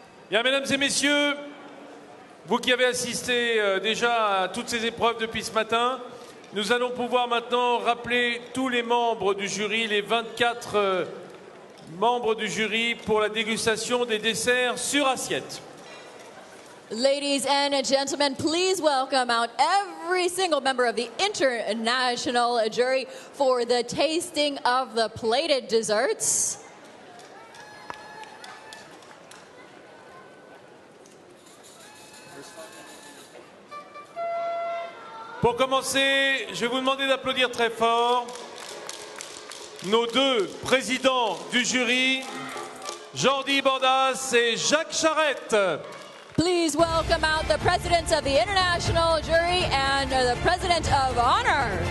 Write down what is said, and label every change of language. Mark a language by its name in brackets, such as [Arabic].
[French] Bien, mesdames et messieurs, vous qui avez assisté déjà à toutes ces épreuves depuis ce matin, nous allons pouvoir maintenant rappeler tous les membres du jury, les 24 membres du jury pour la dégustation des desserts sur assiette. [English] Ladies and gentlemen, please welcome out every single member of the international jury for the tasting of the plated desserts. [French] Pour commencer, je vais vous demander d'applaudir très fort nos deux présidents du jury, Jordi Bordas et Jacques Charette. [English] Please welcome out the presidents of the international jury and the president of honor.